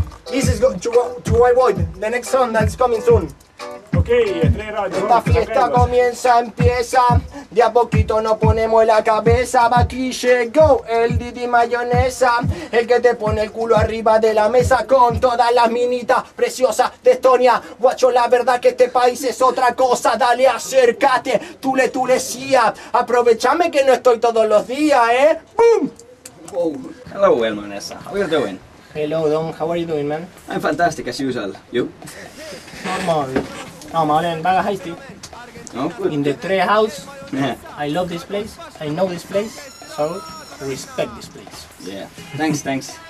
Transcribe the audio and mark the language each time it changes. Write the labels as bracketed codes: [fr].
[en] This is to White Void, the next song that's coming soon. Okay, Tre Raadio. [es] Esta fiesta empieza, de a poquito nos ponemos la cabeza. Aquí llegó el Didi Mayonesa, el que te pone el culo arriba de la mesa con todas las minitas preciosas de Estonia. Guacho, la verdad que este país es otra cosa, dale acércate, tú le decía, aprovechame que no estoy todos los días, ¡Boom! [en] Whoa. Hello, Elma and Nessa. How are you doing? Hello, Don, how are you doing, man? I'm fantastic as usual. You? [et] Normal. No, ma olen väga hästi. [en] Oh, good. In the Tre house. Yeah. I love this place. I know this place. So, respect this place. Yeah. Thanks.